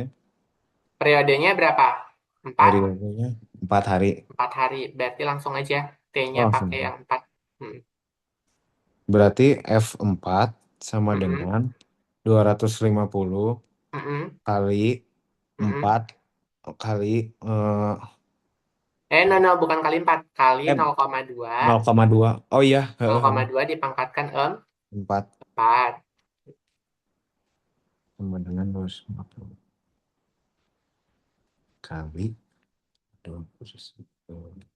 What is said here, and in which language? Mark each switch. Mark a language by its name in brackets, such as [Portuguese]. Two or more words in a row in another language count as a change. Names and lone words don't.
[Indonesian] Periodenya berapa? 4. Periodenya 4 hari. 4 hari. Berarti langsung aja Oh, T-nya pakai langsung. yang 4. Mm. Berarti F4 sama Mm-mm. dengan 250 Mm-mm. kali Mm-mm. 4 kali eh, [English] No, no, [Indonesian] bukan kali 4. Kali eh 0,2. 0,2. Oh iya, 0,2 dipangkatkan 4 4. sama dengan 250 kali 20.